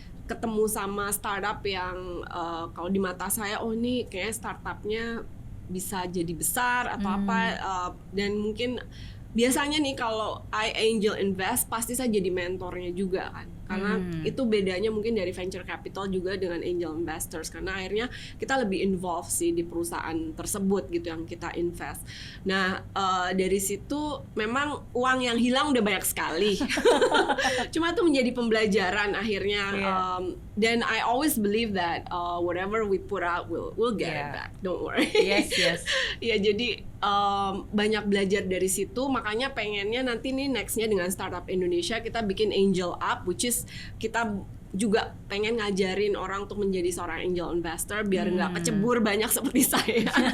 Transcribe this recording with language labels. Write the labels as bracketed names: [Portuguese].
[Indonesian] ketemu sama startup yang kalau di mata saya, oh ini kayak startupnya bisa jadi besar atau apa, dan mungkin biasanya nih kalau [English] I angel invest [Indonesian] pasti saya jadi mentornya juga kan, karena itu bedanya mungkin dari venture capital juga dengan angel investors, karena akhirnya kita lebih involved sih di perusahaan tersebut gitu yang kita invest. Nah dari situ memang uang yang hilang udah banyak sekali. Cuma itu menjadi pembelajaran akhirnya. [English] Dan I always believe that whatever we put out we'll get it back, don't worry. Yes. [Indonesian] Ya jadi banyak belajar dari situ, makanya pengennya nanti nih nextnya dengan Startup Indonesia kita bikin Angel Up, [English] which is [Indonesian] kita juga pengen ngajarin orang untuk menjadi seorang angel investor biar nggak kecebur banyak seperti saya.